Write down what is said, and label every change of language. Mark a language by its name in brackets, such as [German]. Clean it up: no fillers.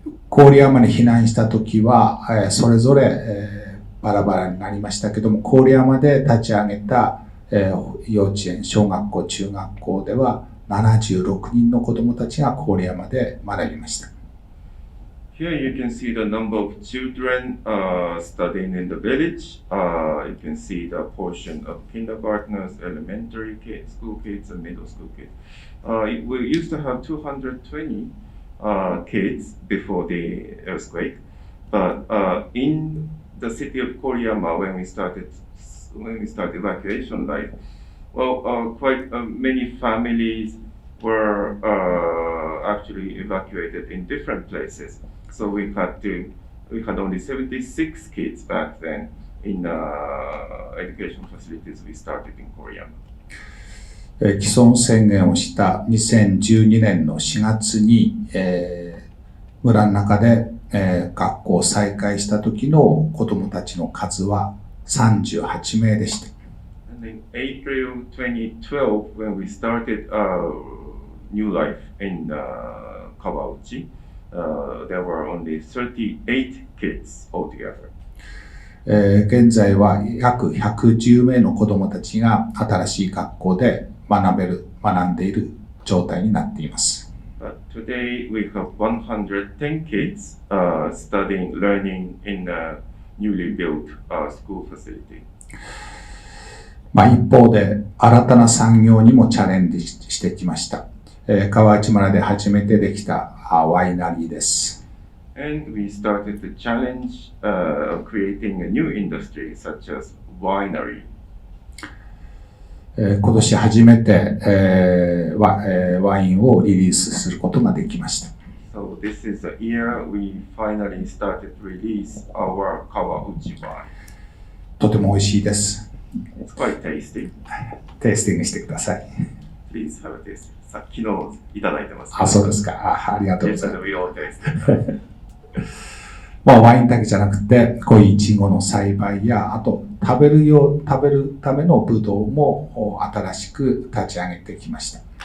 [Japanese] 郡山に避難したときは、それぞれバラバラになりましたけども、郡山で立ち上げた幼稚園、小学校、中学校では76人の子どもたちが郡山で学びました。 [English] Here you can see the number of children studying in the village. You can see the portion of kindergartners, elementary school kids, and middle school kids. We used to have 220 kids before the earthquake, but in the city of Koriyama, when we started evacuation life, quite many families were actually evacuated in different places. So we had only 76 kids back then in education facilities we started in Korea. [Japanese] 既存宣言をした2012年の4月に、村の中で、学校を再開した時の子どもたちの数は38名でした。 [English] And in April 2012, when we started new life in Kawauchi, there were only 38 kids altogether. [Japanese] 現在は約110名の子どもたちが新しい学校で学んでいる状態になっています。 [English] But today we have 110 kids learning in a newly built school facility. [Japanese] 一方で新たな産業にもチャレンジしてきました。河内村で初めてできたワイナリーです。 [English] And we started the challenge of creating a new industry such as winery. [Japanese] 今年初めて、ワインをリリースすることができました。 [English] So this is the year we finally started to release our Kawauchi wine. [Japanese] とても美味しいです。 [English] It's quite tasty. [Japanese] テイスティングしてください。 [English] Please have a taste. [Japanese] 昨日いただいてます。そうですか。ありがとうございます。 [English] We all tasted. [Japanese] ワインだけじゃなくて、こういうイチゴの栽培や、あと食べるためのブドウも新しく立ち上げてきました。